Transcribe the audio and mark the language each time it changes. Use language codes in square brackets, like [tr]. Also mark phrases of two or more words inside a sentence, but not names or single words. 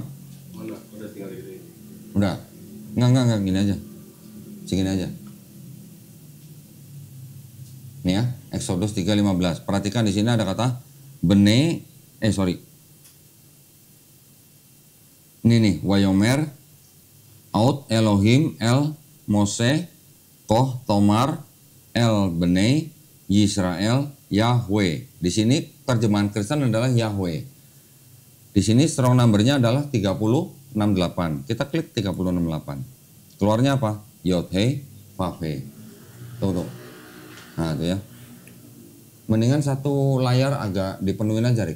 [id] Udah tinggal di Udah? Enggak, gini aja. Segini aja. Nih ya, Exodus 3:15. Perhatikan di sini ada kata Bene, Ini nih, [he] ויאמר עוד אלהים אל משה כה תאמר אל בני ישראל יהוה. [id] Di sini terjemahan Kristen adalah Yahweh. Di sini [en] strong number- [id] nya adalah 3068. Kita klik 3068. Keluarnya apa? Yod He Vav He. Tuh. Nah itu ya. Mendingan satu layar agak dipenuhin aja, Rik.